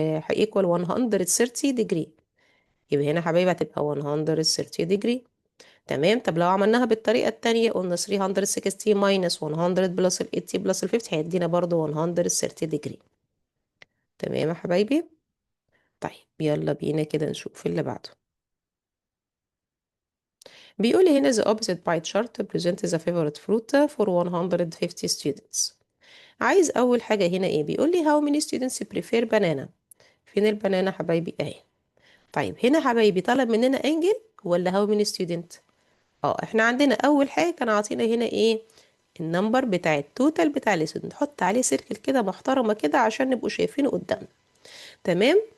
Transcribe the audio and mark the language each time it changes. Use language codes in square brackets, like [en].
[ar] هيكوال 130 ديجري. يبقى هنا حبايبي هتبقى 130 ديجري. تمام. طب لو عملناها بالطريقة التانية، قلنا 360 minus 100 بلس ال 80 بلس ال 50 هيدينا برضو 130 degree. تمام يا حبايبي. طيب يلا بينا كده نشوف اللي بعده. بيقول هنا [en] the opposite pie chart presents the favorite fruit for 150 students. [ar] عايز أول حاجة هنا إيه؟ بيقول لي [en] how many students prefer banana. [ar] فين البنانة حبايبي؟ أهي. طيب هنا حبايبي طلب مننا انجل ولا [en] how many student؟ [ar] احنا عندنا اول حاجه كان عاطينا هنا ايه؟ النمبر بتاع التوتال بتاع الستودنت، نحط عليه سيركل كده محترمه كده عشان نبقوا شايفينه قدامنا. تمام.